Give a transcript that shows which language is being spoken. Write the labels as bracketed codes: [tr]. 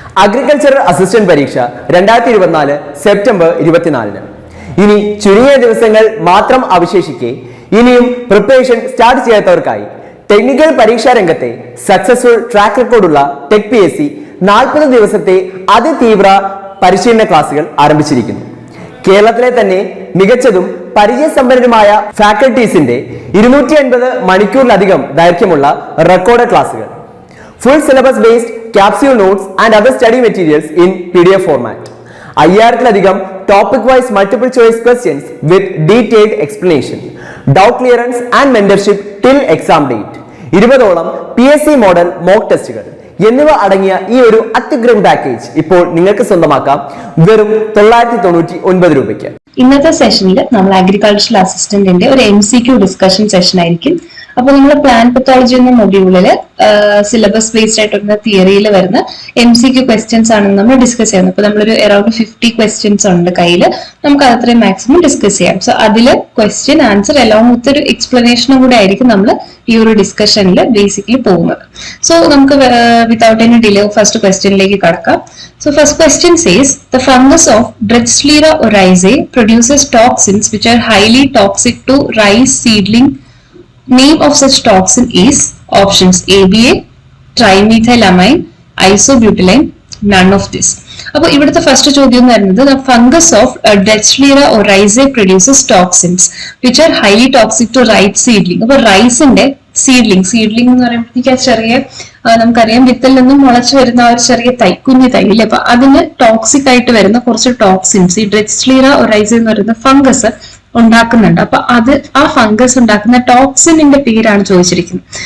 [ml] Agricultural assistant പരീക്ഷ 2024 September 24. ഇനി ചുരുങ്ങിയ ദിവസങ്ങൾ മാത്രം അവശേഷിക്കെ ഇനിയും പ്രിപ്പറേഷൻ സ്റ്റാർട്ട് ചെയ്യാത്തവർക്കായി ടെക്നിക്കൽ പരീക്ഷാ രംഗത്തെ സക്സസ്ഫുൾ ട്രാക്ക് റെക്കോർഡുള്ള ടെക് PSC 40 ദിവസത്തെ അതിതീവ്ര പരിശീലന ക്ലാസുകൾ ആരംഭിച്ചിരിക്കുന്നു. കേരളത്തിലെ തന്നെ മികച്ചതും പരിചയസമ്പന്നരുമായ ഫാക്കൽറ്റീസിന്റെ 250 മണിക്കൂറിലധികം ദൈർഘ്യമുള്ള റെക്കോർഡ് ക്ലാസുകൾ, [en] full syllabus based capsule notes and other study materials in PDF format, [ml] 5000-ലധികം [en] topic wise multiple choice questions with detailed explanation, doubt clearance and mentorship till exam date, [ml] 20ഓളം PSC model mock ടെസ്റ്റുകൾ എന്നിവ അടങ്ങിയ ഈ ഒരു അത്യുഗ്രൻ package ഇപ്പോൾ നിങ്ങൾക്ക് സ്വന്തമാക്കാം വെറും 999 രൂപയ്ക്ക്. ഇന്നത്തെ സെഷനിൽ നമ്മൾ അഗ്രികൾച്ചറൽ അസിസ്റ്റന്റിന്റെ ഒരു MCQ ഡിസ്കഷൻ സെഷൻ ആയിരിക്കും. അപ്പൊ നമ്മൾ പ്ലാൻ പത്തോളജി എന്ന മൊഡ്യൂളില് സിലബസ് ബേസ്ഡ് ആയിട്ടുള്ള തിയറിയിൽ വരുന്ന MCQ ക്വസ്റ്റ്യൻസ് ആണ് നമ്മൾ ഡിസ്കസ് ചെയ്യുന്നത്. അപ്പൊ നമ്മളൊരു അറൌണ്ട് 50 ക്വസ്റ്റ്യൻസ് ഉണ്ട് കയ്യിൽ, നമുക്ക് അത്രയും മാക്സിമം ഡിസ്കസ് ചെയ്യാം. സോ അതില് ക്വസ്റ്റ്യൻ ആൻസർ അലോങ് വിത്ത് ഒരു എക്സ്പ്ലനേഷനും കൂടെ ആയിരിക്കും നമ്മൾ ഈ ഒരു ഡിസ്കഷനിൽ ബേസിക്കലി പോകുന്നത്. സോ നമുക്ക് വിതൗട്ട് എനി ഡിലേ ഫസ്റ്റ് ക്വസ്റ്റ്യനിലേക്ക് കടക്കാം. [en] So first question says, the fungus of Drexlera oryzae produces toxins which are highly toxic to rice seedling. Name of such toxin is options ABA, trimethylamine, isobutylene, none of this. [ml] അപ്പോൾ ഇവിടുത്തെ first ചോദ്യം എന്ന് പറയുന്നത് [en] the fungus of Drexlera oryzae produces toxins which are highly toxic to rice seedling. [ml] അപ്പോൾ റൈസിന്റെ seedling എന്ന് പറയുമ്പോഴത്തേക്ക് ചെറിയ നമുക്കറിയാം വിത്തിൽ നിന്നും മുളച്ചു വരുന്ന ആ ഒരു ചെറിയ തൈ, കുഞ്ഞു തൈ ഇല്ലേ, അപ്പൊ അതിന് ടോക്സിക് ആയിട്ട് വരുന്ന കുറച്ച് ടോക്സിൻസ് ഈ Drexlera oryzae എന്ന് പറയുന്ന ഫംഗസ് ഉണ്ടാക്കുന്നുണ്ട്. അപ്പൊ അത് ആ ഫംഗസ് ഉണ്ടാക്കുന്ന ടോക്സിനിന്റെ പേരാണ് ചോദിച്ചിരിക്കുന്നത്.